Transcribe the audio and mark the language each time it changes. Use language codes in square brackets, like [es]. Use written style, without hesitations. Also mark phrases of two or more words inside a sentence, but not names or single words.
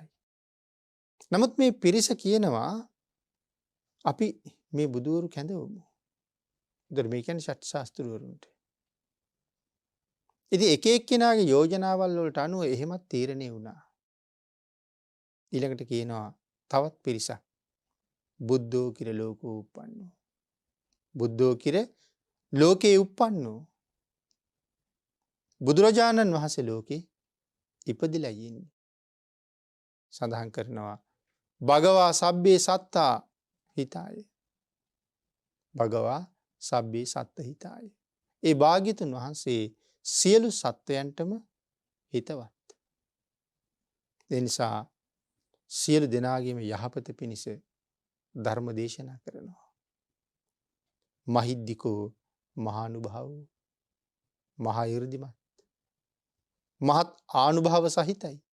[si] නමුත් මේ පිරිස කියනවා අපි මේ බුදුවරු කැඳවමු. උදේ මේ කියන්නේ ෂට් ශාස්ත්‍රවරුන්ට. ඉතින් එක එක්කෙනාගේ යෝජනාවල් වලට අනුව එහෙමත් තීරණය වුණා. ඊළඟට කියනවා තවත් පිරිසක් [pi] බුද්ධෝ කිර ලෝකෝ උප්පන්නෝ. බුද්ධෝ කිර ලෝකේ උප්පන්නෝ. [si] බුදුරජාණන් වහන්සේ ලෝකේ ඉපදිලා ඉන්නේ. සඳහන් කරනවා [pi] භගවා සබ්බේ සත්තා හිතාය. භගවා සබ්බේ සත්ත හිතාය. [si] ඒ භාග්‍යතුන් වහන්සේ සියලු සත්වයන්ටම හිතවත්. ඒ නිසා සියලු දෙනාගේම යහපත පිණිස ධර්ම දේශනා කරනවා. [pi] මහිද්దికෝ මහානුභාවෝ [si] මහා 이르දිමත් මහත් ආනුභාව සහිතයි.